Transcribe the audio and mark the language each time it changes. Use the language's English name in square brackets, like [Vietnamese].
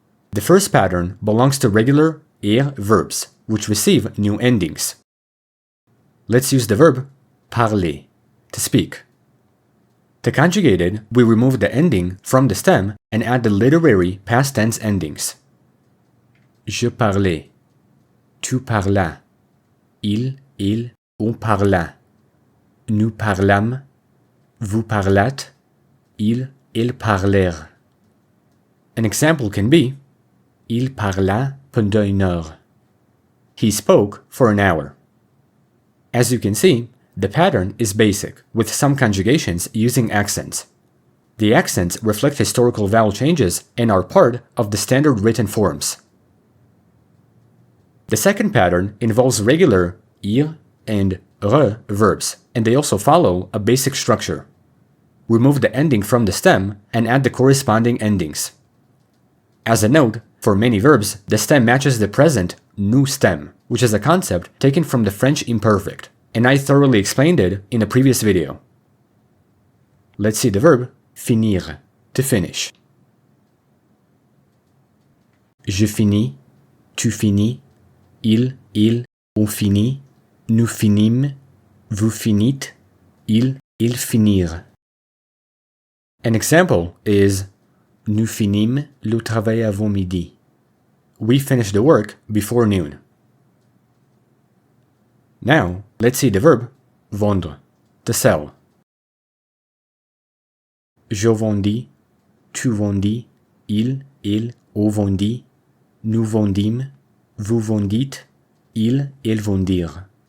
[English] The first pattern belongs to regular ir verbs, which receive new endings. Let's use the verb parler, to speak. To conjugate it, we remove the ending from the stem and add the literary past tense endings. [French] Je parlais, tu parlas, il, on parla, nous parlâmes, vous parlâtes, ils parlèrent. [English] An example can be, [French] il parla pendant une heure. [English] He spoke for an hour. As you can see, the pattern is basic, with some conjugations using accents. The accents reflect historical vowel changes and are part of the standard written forms. The second pattern involves regular ir and re verbs, and they also follow a basic structure. Remove the ending from the stem and add the corresponding endings. As a note, for many verbs, the stem matches the present nous stem, which is a concept taken from the French imperfect, and I thoroughly explained it in a previous video. Let's see the verb finir, to finish. [French] Je finis, tu finis, il, on finit, nous finîmes, vous finîtes, ils finirent. [English] An example is [French] nous finîmes le travail avant midi. [English] We finished the work before noon. Now, let's see the verb vendre, to sell. [French] Je vendis, tu vendis, il, on vendit, nous vendîmes, vous vendîtes, ils vendirent.